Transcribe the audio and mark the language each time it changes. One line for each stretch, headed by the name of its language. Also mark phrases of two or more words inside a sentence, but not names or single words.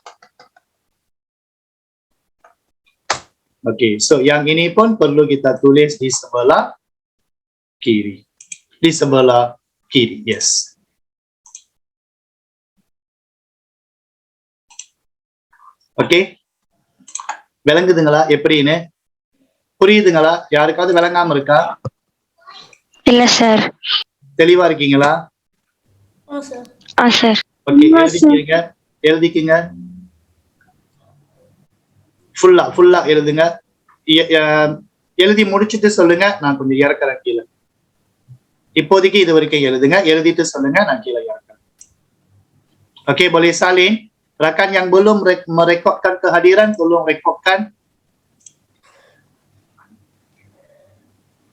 Malay: Okey, so yang ini pun perlu kita tulis di sebelah kiri. Di sebelah kiri, yes. Okey.
Tamil: விளங்குதுங்களா எப்படின்னு? புரியுதுங்களா? யாருக்காவது விளங்காம இருக்கா? இல்ல சார். தெளிவா இருக்கீங்களா? சார். ஓகே, எழுதிக்கீங்க. ஃபுல்லா எழுதுங்க. எழுதி முடிச்சிட்டு சொல்லுங்க, நான் கொஞ்சம் இறக்குறேன் கீழே. இப்போதைக்கு இது வரைக்கும் எழுதுங்க, எழுதிட்டு சொல்லுங்க, நான் கீழே இறக்குறேன்.
Malay: Okey, boleh salin. Rakan yang belum merekodkan kehadiran, tolong rekodkan.